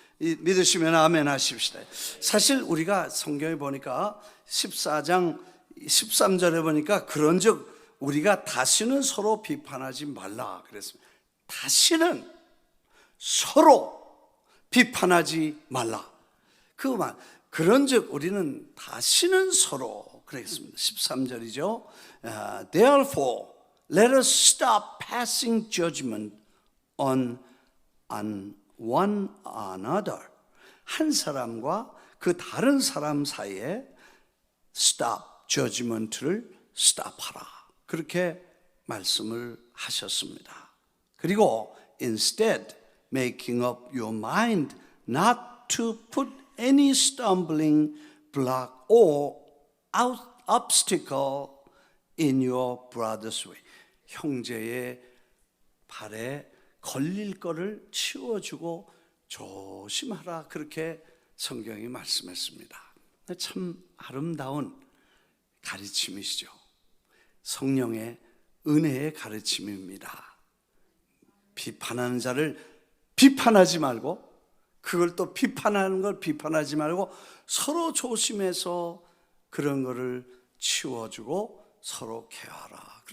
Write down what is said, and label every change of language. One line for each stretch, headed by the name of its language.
Korean: 믿으시면 아멘 하십시다. 사실 우리가 성경에 보니까 14장 13절에 보니까 그런즉 우리가 다시는 서로 비판하지 말라 그랬습니다. 다시는 서로 비판하지 말라. 그 말, 그런즉 우리는 다시는 서로, 그랬습니다. 13절이죠.
English: Therefore, let us stop passing judgment on one another.
Korean: 한 사람과 그 다른 사람 사이에
English: stop judgment
Korean: 를 stop하라. 그렇게 말씀을 하셨습니다.
English: 그리고 instead making up your mind not to put any stumbling block or obstacle in your brother's way.
Korean: 형제의 발에 걸릴 거를 치워주고 조심하라. 그렇게 성경이 말씀했습니다. 참 아름다운 가르침이시죠. 성령의 은혜의 가르침입니다. 비판하는 자를 비판하지 말고, 그걸 또 비판하는 걸 비판하지 말고 서로 조심해서 그런 거를 치워주고 서로 케어하라.